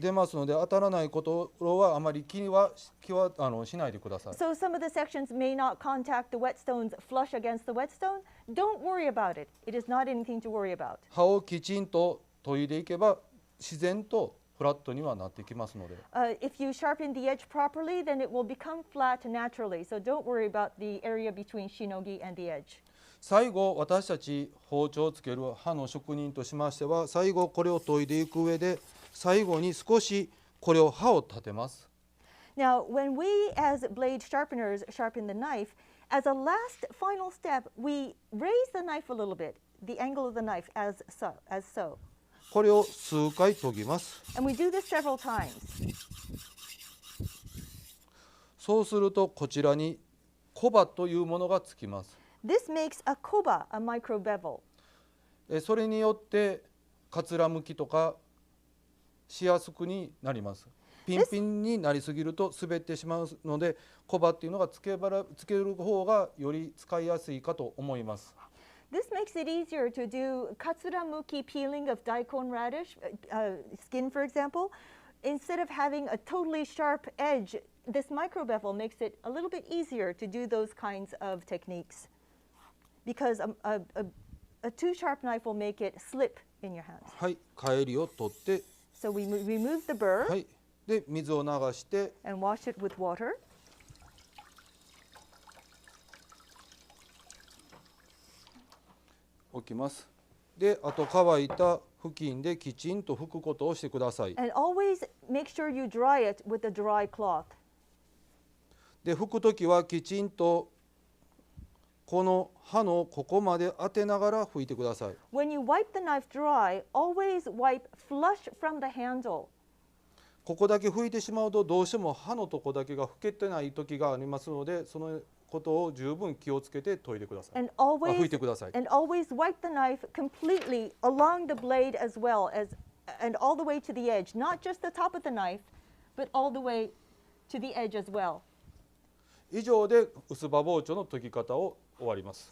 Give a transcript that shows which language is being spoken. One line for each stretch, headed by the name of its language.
Japanese: 出ますので当たらないことはあまり気はしないでください。
English: So some of the sections may not contact the whetstones flush against the whetstone. Don't worry about it. It is not anything to worry about.
Japanese: 刃をきちんと研いでいけば自然とフラットにはなってきますので。
English: If you sharpen the edge properly, then it will become flat naturally. So don't worry about the area between shinogi and the edge.
Japanese: 最後、私たち包丁をつける刃の職人としましては、最後これを研いでいく上で、最後に少しこれを刃を立てます。
English: Now, when we as blade sharpeners sharpen the knife, as a last final step, we raise the knife a little bit, the angle of the knife as so.
Japanese: これを数回研ぎます。
English: And we do this several times.
Japanese: そうするとこちらにコバというものがつきます。
English: This makes a koba, a micro bevel.
Japanese: それによってかつらむきとかしやすくになります。ピンピンになりすぎると滑ってしまうので、コバっていうのがつける方がより使いやすいかと思います。
English: This makes it easier to do katsuramuki peeling of daikon radish skin, for example. Instead of having a totally sharp edge, this micro bevel makes it a little bit easier to do those kinds of techniques. Because a too sharp knife will make it slip in your hands.
Japanese: はい、帰りを取って、
English: So we remove the burr
Japanese: はい、で水を流して、
English: and wash it with water.
Japanese: 置きます。で、あと乾いた布巾できちんと拭くことをしてください。
English: And always make sure you dry it with a dry cloth.
Japanese: で、拭くときはきちんとこの刃のここまで当てながら拭いてください。
English: When you wipe the knife dry, always wipe flush from the handle.
Japanese: ここだけ拭いてしまうとどうしても刃のとこだけが拭けてない時がありますので、そのことを十分気をつけて研いでください。
English: And
Japanese: 拭
English: always
Japanese: いてください。
English: and always wipe the knife completely along the blade as well as and all the way to the edge, not just the top of the knife, but all the way to the edge as well.
Japanese: 以上で薄刃包丁の研ぎ方を終わります。